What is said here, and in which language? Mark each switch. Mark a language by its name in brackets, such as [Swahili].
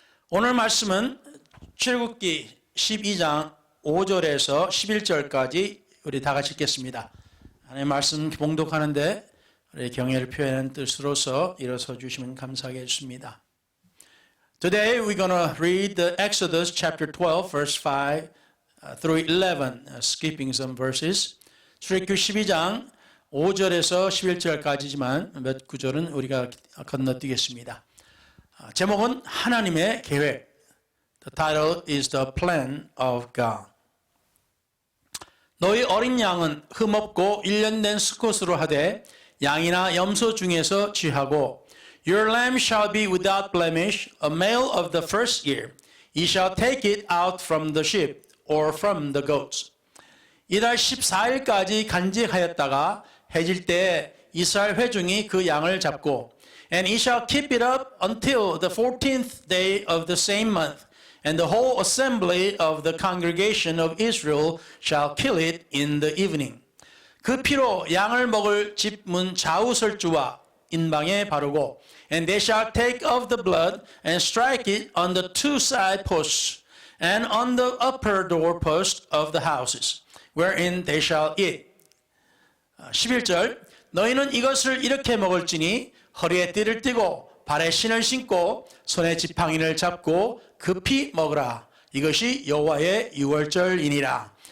[Korean] 오늘 말씀은 출애굽기 12장 5절에서 11절까지 우리 다 같이 읽겠습니다. 하나님의 말씀 봉독하는데 우리 경애를 표현하는 뜻으로서 일어서 주시면 감사하겠습니다. [English] Today we're going to read the Exodus chapter 12 verse 5 through 11, skipping some verses. [Korean] 출애굽기 12장 5절에서 11절까지지만 몇 구절은 우리가 건너뛰겠습니다. 제목은 하나님의 계획. [English] The title is The Plan of God. [Korean] 너희 어린 양은 흠없고 1년 된 수컷으로 하되 양이나 염소 중에서 취하고 [English] Your lamb shall be without blemish, a male of the first year. Ye shall take it out from the sheep or from the goats. [Korean] 이달 14일까지 간직하였다가 해질 때 이스라엘 회중이 그 양을 잡고 [English] And he shall keep it up until the 14th day of the same month, and the whole assembly of the congregation of Israel shall kill it in the evening. [Korean] 그 피로 양을 먹을 집 문 좌우설주와 인방에 바르고 [English] And they shall take of the blood and strike it on the two side posts and on the upper door post of the houses, wherein they shall eat. [Korean] 11절 너희는 이것을 이렇게 먹을지니 허리에 띠를 띠고 발에 신을 신고 손에 지팡이를 잡고 급히 먹으라. 이것이 여호와의 유월절이니라.